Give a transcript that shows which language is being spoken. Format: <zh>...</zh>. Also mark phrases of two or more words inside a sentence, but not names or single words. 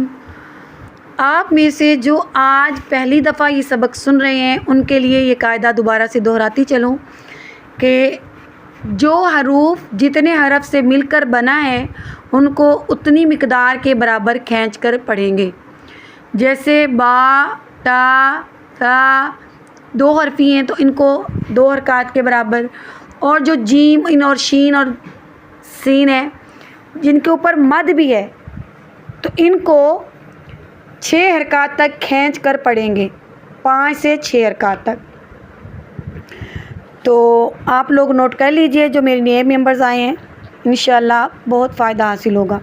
<ur>آپ میں سے جو آج پہلی دفعہ یہ سبق سن رہے ہیں ان کے لیے یہ قاعدہ دوبارہ سے دہراتی چلوں کہ جو حروف جتنے حرف سے مل کر بنا ہے ان کو اتنی مقدار کے برابر کھینچ کر پڑھیں گے۔ جیسے با تا تا 2 حرفی ہیں تو ان کو 2 حرکات کے برابر، اور جو جیم اور شین اور سین ہے جن کے اوپر مد بھی ہے تو ان کو 6 حرکات تک کھینچ کر پڑھیں گے، 5 سے 6 حرکات تک۔ تو آپ لوگ نوٹ کر لیجئے جو میرے نئے ممبرز آئے ہیں، انشاءاللہ بہت فائدہ حاصل ہوگا۔</ur>